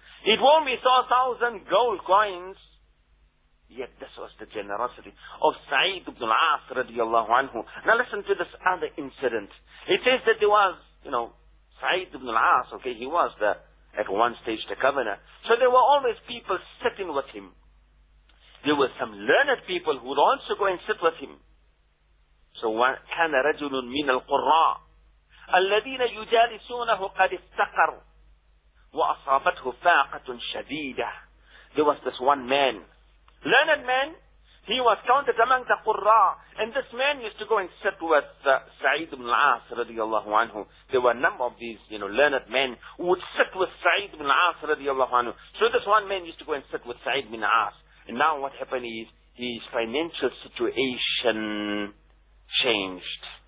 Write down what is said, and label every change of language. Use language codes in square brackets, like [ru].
[en] It won't be 4,000 gold coins. Yet this was the generosity of Saeed ibn al-Aas radiallahu anhu. Now listen to this other incident. It says that there was, you know, Saeed ibn al-Aas, okay, he was the, at one stage, the governor. So there were always people sitting with him. There were some learned people who would also go and sit with him. [ar] So, كان رجل من القراء الذين يجالسونه قد استقر وأصابته فاقة شديدة. [en] There was this one man, learned man. He was counted among the qurra, and this man used to go and sit with Saeed ibn al-Aas radiallahu anhu. There were a number of these, you know, learned men who would sit with Saeed ibn al-Aas radiallahu anhu. So this one man used to go and sit with Saeed ibn al-Aas. And now what happened is his financial situation changed.